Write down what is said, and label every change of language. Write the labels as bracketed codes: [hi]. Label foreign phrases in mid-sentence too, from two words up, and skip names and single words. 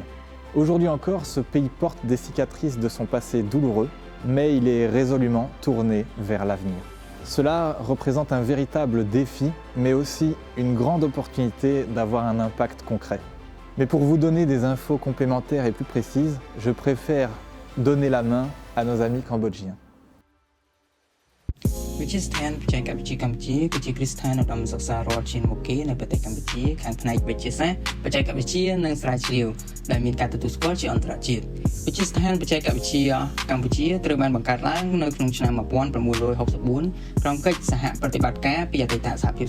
[fr] Aujourd'hui encore, ce pays porte des cicatrices de son passé douloureux, mais il est résolument tourné vers l'avenir. Cela représente un véritable défi, mais aussi une grande opportunité d'avoir un impact concret. Mais pour vous donner des infos complémentaires et plus précises, je préfère donner la main à nos amis cambodgiens. [km] វិទ្យាស្ថានបច្ចេកវិទ្យាកម្ពុជាគឺជាគ្រឹះស្ថានឧត្តមសិក្សារដ្ឋជាន់មុខគេនៅប្រទេសកម្ពុជាខាងផ្នែកវិទ្យាសាស្ត្របច្ចេកវិទ្យានិងស្រាវជ្រាវដែលមានការទទួលស្គាល់ជា អន្តរជាតិវិទ្យាស្ថានបច្ចេកវិទ្យាកម្ពុជាត្រូវបានបង្កើតឡើងនៅក្នុងឆ្នាំ1964ក្រោមកិច្ចសហប្រតិបត្តិការពីអតីតសហភាព